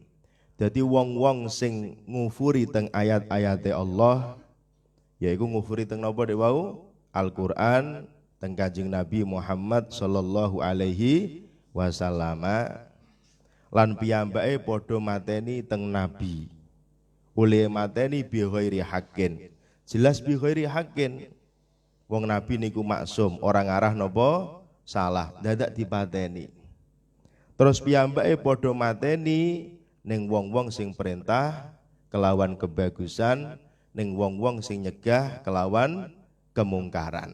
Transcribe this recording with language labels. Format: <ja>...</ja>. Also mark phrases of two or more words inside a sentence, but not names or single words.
<jv>Jadi wong-wong sing ngufuri teng ayat-ayate Allah, yaiku ngufuri teng napa dek wau? Al-Qur'an, teng Kanjeng Nabi Muhammad</jv> <ar>صلى الله عليه وسلم.</ar> <jv>Lan piyambake padha mateni teng Nabi. Oleh mateni</jv> <ar>بغير حق. Jelas بغير حق.</ar> <jv>Wong Nabi niku maksum, orang arah napa salah, dadak dipateni. Terus piyambake padha mateni ning wong-wong sing perintah kelawan kebagusan, ning wong-wong sing nyegah kelawan kemungkaran.</jv>